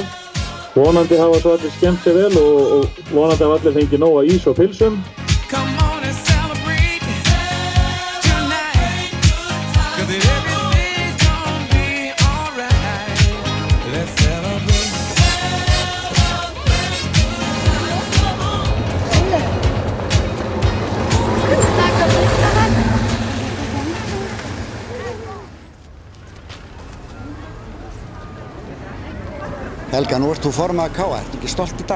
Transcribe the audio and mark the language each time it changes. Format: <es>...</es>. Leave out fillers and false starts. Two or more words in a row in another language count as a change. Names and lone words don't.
<is>Vonandi hafa svo allir skemmt sér vel og vonandi hafa allir fengið nóg af ís og pylsum.</is> <en>Come on and celebrate tonight, 'cause everything's gonna be alright. Let's celebrate.</en> <is>Helga, nú ert þú formaður KA, ertu ekki stolt í dag?</is>